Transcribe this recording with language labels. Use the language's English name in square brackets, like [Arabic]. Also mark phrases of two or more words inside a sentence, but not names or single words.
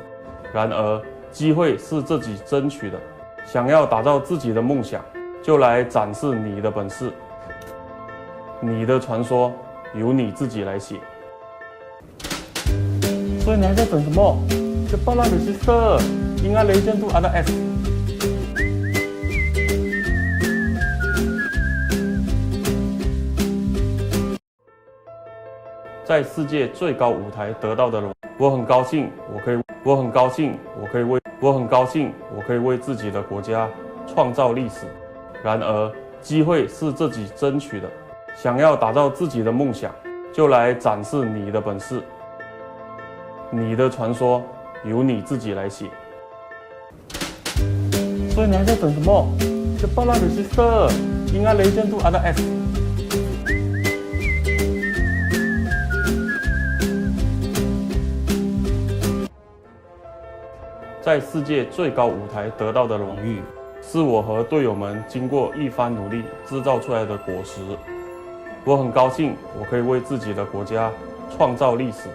[Chinese] 然而，机会是自己争取的。想要打造自己的梦想，就来展示你的本事。你的传说由你自己来写。所以你还在等什么 ？ [Malay] Cepatlah register, ingat legend tu ada S。 [Chinese] 在世界最高舞台得到的荣誉，我很高兴，我可以为自己的国家创造历史。然而，机会是自己争取的。想要打造自己的梦想，就来展示你的本事。你的传说由你自己来写。所以你还在等什么 ？ [Malay] Cepatlah register, ingat legend tu ada S。 [Chinese] 在世界最高舞台得到的荣誉，是我和队友们经过一番努力制造出来的果实。我很高兴，我可以为自己的国家创造历史。